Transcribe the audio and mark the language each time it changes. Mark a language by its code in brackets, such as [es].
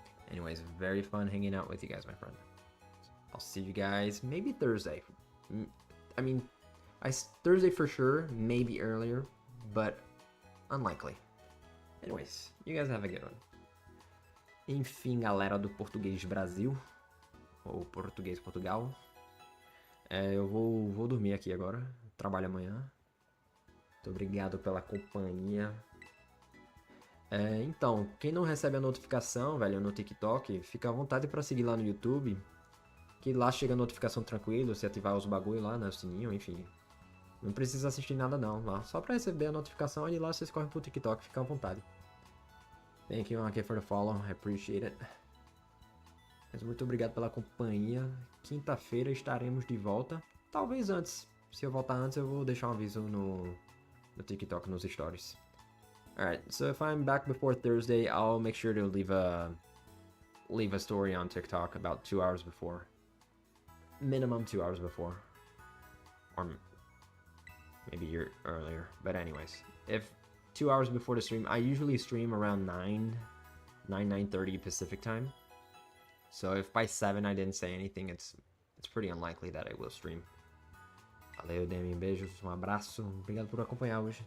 [en] Anyways, very fun hanging out with you guys, my friend. I'll see you guys maybe Thursday. I mean, Thursday for sure, maybe earlier, but unlikely. Anyways, you guys have a good one. [pt] Enfim, galera do Português Brasil, ou Português Portugal. Eu vou dormir aqui agora. Trabalho amanhã. Muito obrigado pela companhia. Então, quem não recebe a notificação, velho, no TikTok, fica à vontade para seguir lá no YouTube, que lá chega a notificação tranquilo, se ativar os bagulho lá, né, o sininho, enfim. Não precisa assistir nada não, lá. Só para receber a notificação e lá vocês correm pro TikTok, fica à vontade. [en] Thank you again for the follow, I appreciate it. [pt] Mas muito obrigado pela companhia. Quinta-feira estaremos de volta, talvez antes. Se eu voltar antes, eu vou deixar um aviso no TikTok, nos stories. [en] Alright, so if I'm back before Thursday, I'll make sure to leave a story on TikTok about 2 hours before. Minimum 2 hours before. Or maybe earlier. But anyways, if 2 hours before the stream, I usually stream around 9:30 Pacific time. So if by 7 I didn't say anything, it's pretty unlikely that I will stream. [pt] Valeu, Demi, beijos, abraço, obrigado por acompanhar hoje.